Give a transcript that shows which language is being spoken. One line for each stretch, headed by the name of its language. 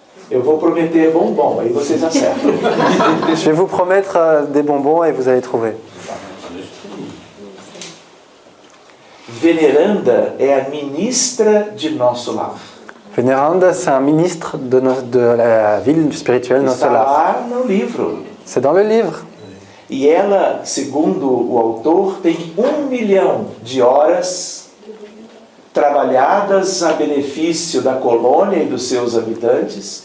Portuguese: Eu vou prometer bombom, aí vocês acertam.
French: Je vais vous promettre des bonbons et vous allez trouver.
Portuguese: Veneranda é a ministra de nosso lar.
French: Vénéranda, c'est un ministre de la ville spirituelle Nosso
Portuguese: Está
French: Lar.
Portuguese: lá no livro.
French: C'est dans le livre.
Portuguese: E ela, segundo o autor, tem 1 milhão de horas trabalhadas a benefício da colônia e dos seus habitantes,